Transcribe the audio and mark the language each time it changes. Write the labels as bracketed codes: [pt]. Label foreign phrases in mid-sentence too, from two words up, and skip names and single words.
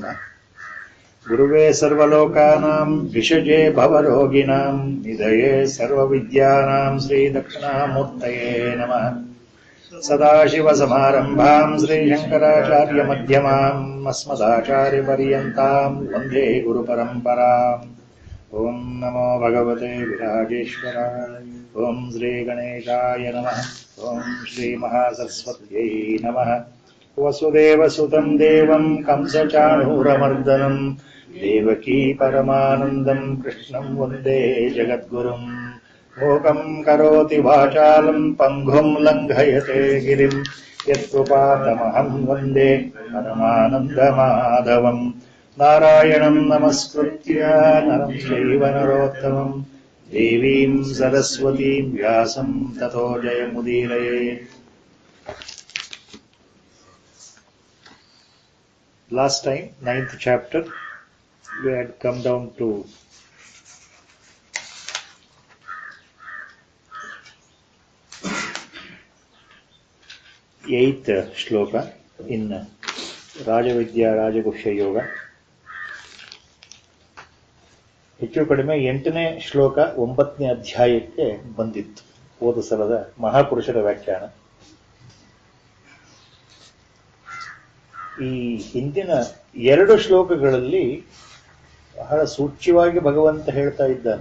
[sa] ಗುರುವೇ ಸರ್ವಲೋಕಾನಾಂ ವಿಷಜೇ ಭವರೋಗಿಣಾಂ ನಿಧಯೇ ಸರ್ವವಿದ್ಯಾನಾಂ ಶ್ರೀ ದಕ್ಷಿಣಾಮೂರ್ತಯೇ ನಮಃ. ಸದಾಶಿವಸಮಾರಂಭಾಂ ಶ್ರೀಶಂಕರಾಚಾರ್ಯ ಮಧ್ಯಮಾಂ ಅಸ್ಮದಾಚಾರ್ಯಪರ್ಯಂತಾಂ ವಂದೇ ಗುರುಪರಂಪರಾಂ. ಓಂ ನಮೋ ಭಗವತೆ ವಿರಾಜೇಶ್ವರಾಯ. ಓಂ ಶ್ರೀ ಗಣೇಶಾಯ ನಮಃ. ಓಂ ಶ್ರೀ ಮಹಾಸರಸ್ವತ್ಯೈ ನಮಃ. ವಸುದೇವಸುತಂ ದೇವಂ ಕಂಸಚಾಣೂರಮರ್ದನಂ ದೇವಕೀ ಪರಮಾನಂದಂ ಕೃಷ್ಣಂ ವಂದೇ ಜಗದ್ಗುರುಂ. ಮೂಕಂ ಕರೋತಿ ವಾಚಾಲಂ ಪಂಗುಂ ಲಂಘಯತೆ ಗಿರಿಂ ಯತ್ಕೃಪಾತಮಹಂ ವಂದೇ ಪರಮಾನಂದಮಾಧವಂ. ನಾರಾಯಣಂ ನಮಸ್ಕೃತ್ಯ ನರಂ ಚೈವ ನರೋತ್ತಮಂ ದೇವೀಂ ಸರಸ್ವತೀಂ ವ್ಯಾಸಂ ತತೋ ಜಯಮುದೀರಯೇತ್. [en] Last time, 9th chapter, we had come down to 8th shloka in ರಾಜವಿದ್ಯಾ ರಾಜಗುಹ್ಯ ಯೋಗ. [kn] ಹೆಚ್ಚು ಕಡಿಮೆ 8ನೇ ಶ್ಲೋಕ 9ನೇ ಅಧ್ಯಾಯಕ್ಕೆ ಬಂದಿತ್ತು ಹೋದ ಸಲದ ಮಹಾಪುರುಷರ ವ್ಯಾಖ್ಯಾನ. ಈ ಹಿಂದಿನ 2 ಶ್ಲೋಕಗಳಲ್ಲಿ ಬಹಳ ಸೂಚ್ಯವಾಗಿ ಭಗವಂತ ಹೇಳ್ತಾ ಇದ್ದಾನೆ.